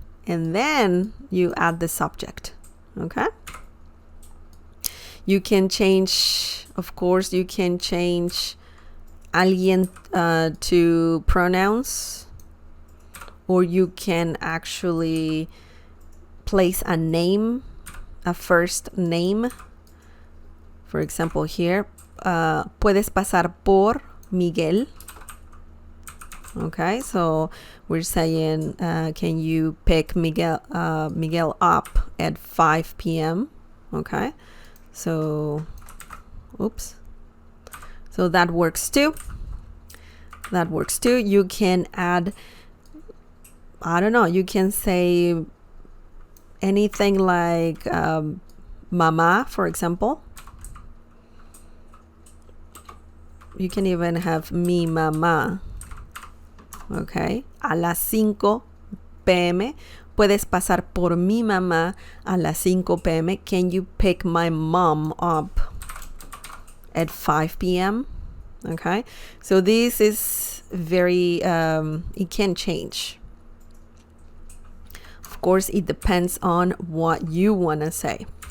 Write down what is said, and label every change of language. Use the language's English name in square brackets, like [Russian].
[English] and then you add the subject. Okay? You can change, of course, you can change alguien to pronouns, or you can actually place a name, a first name. For example, here, [Spanish] puedes pasar por Miguel. [English] Okay, so we're saying, can you pick Miguel up at 5 p.m.? Okay, so, oops. So that works too. That works too. You can add, I don't know, you can say anything like mama, for example. You can even have mi mamá. Okay. [Spanish] A las 5 p.m. Puedes pasar por mi mamá a las 5 p.m. [English] Can you pick my mom up at 5 p.m.? Okay. So this is very, it can change. Of course, it depends on what you want to say.